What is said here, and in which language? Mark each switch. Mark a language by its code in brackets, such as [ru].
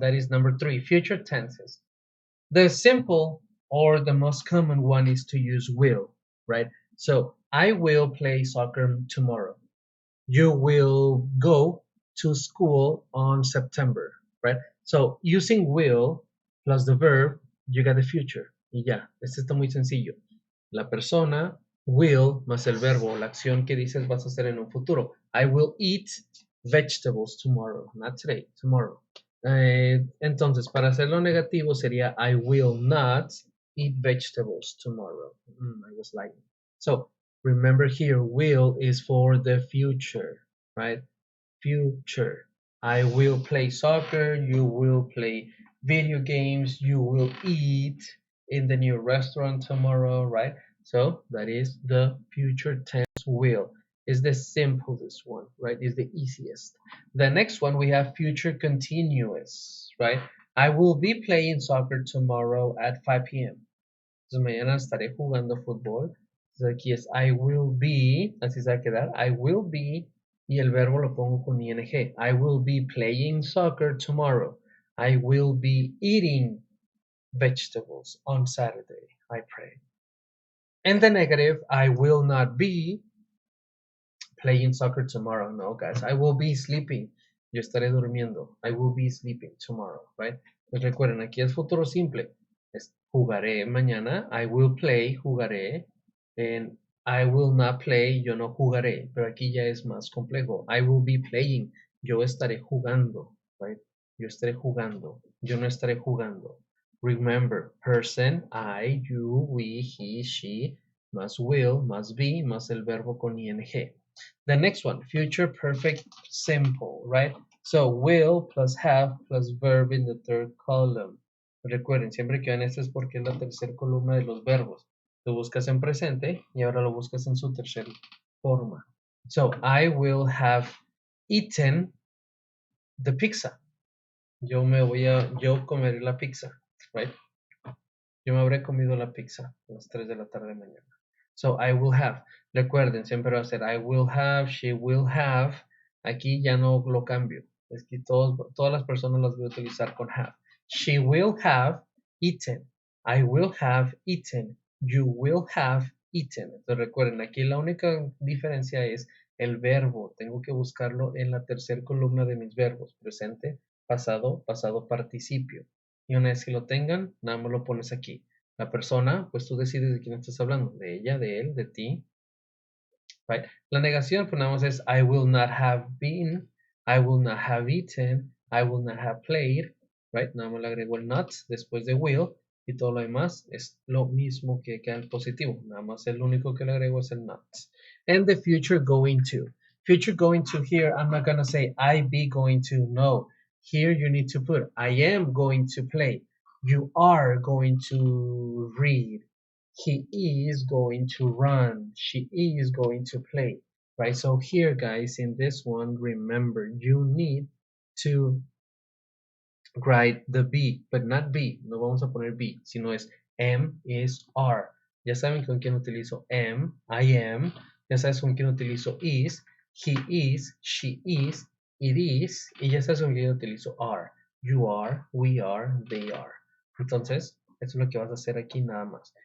[en] That is number 3, future tenses. The simple or the most common one is to use will, right? So I will play soccer tomorrow. You will go to school on September, right? So using will plus the verb, you got the future. [es] Y ya, esto está muy sencillo. La persona will más el verbo, la acción que dices vas a hacer en un futuro. [en] I will eat vegetables tomorrow, not today, tomorrow. [es] Entonces, para hacerlo negativo sería [en] I will not eat vegetables tomorrow. I was lying. So, remember here, will is for the future, right? Future. I will play soccer, you will play video games, you will eat in the new restaurant tomorrow, right? So that is the future tense will. Is the simplest one, right? Is the easiest. The next one we have future continuous, right? I will be playing soccer tomorrow at 5 p.m. [es] Entonces mañana estaré jugando fútbol. Entonces aquí es [en] I will be, [es] así se va a quedar. [en] I will be [es] y el verbo lo pongo con ing. [en] I will be playing soccer tomorrow. I will be eating vegetables on Saturday, I pray. And the negative, I will not be playing soccer tomorrow. No, guys, I will be sleeping. [es] Yo estaré durmiendo. [en] I will be sleeping tomorrow, right? [es] Pues recuerden, aquí es futuro simple. Es jugaré mañana. [en] I will play, [es] jugaré. [en] And I will not play, [es] yo no jugaré. Pero aquí ya es más complejo. [en] I will be playing. [es] Yo estaré jugando, [en] right? [es] Yo estaré jugando. Yo no estaré jugando. [en] Remember, person, I, you, we, he, she, más will, más be, [es] más el verbo con ing. [en] The next one, future perfect simple, right? So will plus have plus verb in the third column. [es] Recuerden, siempre que vean esto es porque es la tercera columna de los verbos. Lo buscas en presente y ahora lo buscas en su tercera forma. [en] So I will have eaten the pizza. [es] Yo comeré la pizza, right? Yo me habré comido la pizza a las 3 de la tarde de mañana. [en] So I will have. [es] Recuerden, siempre va a ser [en] I will have, she will have. [es] Aquí ya no lo cambio. Es que todas las personas las voy a utilizar con have. [en] She will have eaten. I will have eaten. You will have eaten. [es] Entonces recuerden, aquí la única diferencia es el verbo. Tengo que buscarlo en la tercera columna de mis verbos. Presente, pasado, pasado participio. Y una vez que lo tengan, nada más lo pones aquí. La persona, pues tú decides de quién estás hablando, de ella, de él, de ti, right? La negación, pues nada más es [en] I will not have been, I will not have eaten, I will not have played, right? [es] Nada más le agrego el not después de will y todo lo demás es lo mismo que queda en positivo. Nada más el único que le agrego es el not. [en] And the future going to. Future going to here, I'm not gonna say I be going to, no. Here you need to put I am going to play. You are going to read. He is going to run. She is going to play. Right? So here, guys, in this one, remember, you need to write the be, but not be. [es] No vamos a poner be, sino es am, is, are. Ya saben con quién utilizo am, [en] I am. [es] Ya sabes con quién utilizo is, [en] he is, she is, it is. [es] Y ya sabes con quién utilizo are. [en] You are, we are, they are. [es] Entonces, eso es lo que vas a hacer aquí nada más.